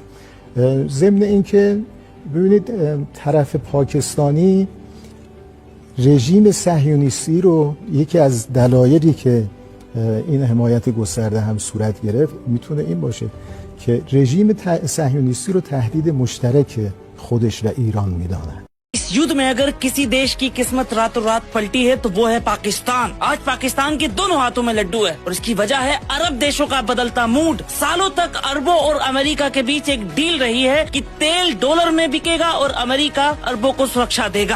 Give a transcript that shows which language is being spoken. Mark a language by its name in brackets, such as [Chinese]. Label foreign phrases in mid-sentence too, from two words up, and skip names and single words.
[Persian] ضمن اینکه ببینید طرف پاکستانی رژیم صهیونیستی رو، یکی از دلایلی که این حمایت گسترده هم صورت گرفت میتونه این باشه که رژیم صهیونیستی رو تهدید مشترک خودش و ایران میدانه. [Hindi] इस युद्ध में अगर किसी देश की किस्मत रातों रात पलटी है तो वो है पाकिस्तान। आज पाकिस्तान के दोनों हाथों में लड्डू है और इसकी वजह है अरब देशों का बदलता मूड। सालों तक अरबों और अमेरिका के बीच एक डील रही है कि तेल डॉलर में बिकेगा और अमेरिका अरबों को सुरक्षा देगा।